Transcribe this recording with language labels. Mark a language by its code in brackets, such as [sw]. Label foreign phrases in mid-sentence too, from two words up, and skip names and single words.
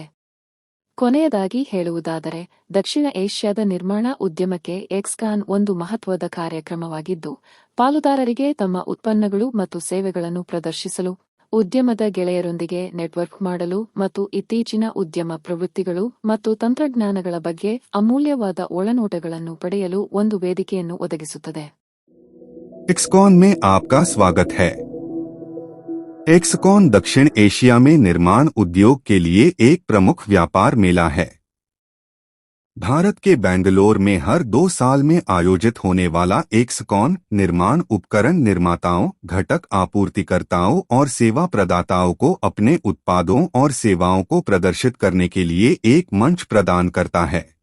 [kn] ಕೊನೆಯದಾಗಿ ಹೇಳುವುದಾದರೆ, ದಕ್ಷಿಣ ಏಷ್ಯಾದ ನಿರ್ಮಾಣ ಉದ್ಯಮಕ್ಕೆ ಎಕ್ಸ್ಕಾನ್ ಒಂದು ಮಹತ್ವದ ಕಾರ್ಯಕ್ರಮವಾಗಿದ್ದು, ಪಾಲುದಾರರಿಗೆ ತಮ್ಮ ಉತ್ಪನ್ನಗಳು ಮತ್ತು ಸೇವೆಗಳನ್ನು ಪ್ರದರ್ಶಿಸಲು, ಉದ್ಯಮದ ಗೆಳೆಯರೊಂದಿಗೆ ನೆಟ್ವರ್ಕ್ ಮಾಡಲು ಮತ್ತು ಇತ್ತೀಚಿನ ಉದ್ಯಮ ಪ್ರವೃತ್ತಿಗಳು ಮತ್ತು ತಂತ್ರಜ್ಞಾನಗಳ ಬಗ್ಗೆ ಅಮೂಲ್ಯವಾದ ಒಳನೋಟಗಳನ್ನು ಪಡೆಯಲು ಒಂದು ವೇದಿಕೆಯನ್ನು ಒದಗಿಸುತ್ತದೆ. [hi] एक्सकॉन में आपका स्वागत है। एक्सकॉन दक्षिण एशिया में निर्माण उद्योग के लिए एक प्रमुख व्यापार मेला है। भारत के बेंगलोर में हर 2 साल में आयोजित होने वाला एक्सकॉन निर्माण उपकरण निर्माताओं, घटक आपूर्तिकर्ताओं और सेवा प्रदाताओं को अपने उत्पादों और सेवाओं को प्रदर्शित करने के लिए एक मंच प्रदान करता है।